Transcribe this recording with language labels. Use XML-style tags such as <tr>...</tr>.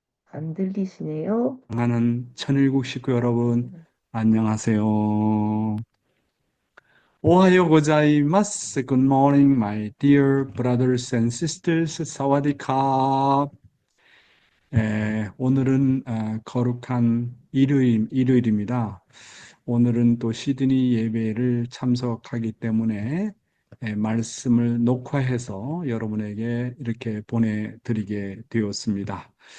<ko>안 들리시네요. 하는 천일국 식구 여러분, 안녕하세요.</ko> <ja>오하요 고자이마스.</ja> <en>Good morning, my dear brothers and sisters.</en> <th>사와디캅.</th> <ko>오늘은 거룩한 일요일입니다. 오늘은 또 시드니 예배를 참석하기 때문에 말씀을 녹화해서 여러분에게 이렇게 보내드리게 되었습니다.</ko>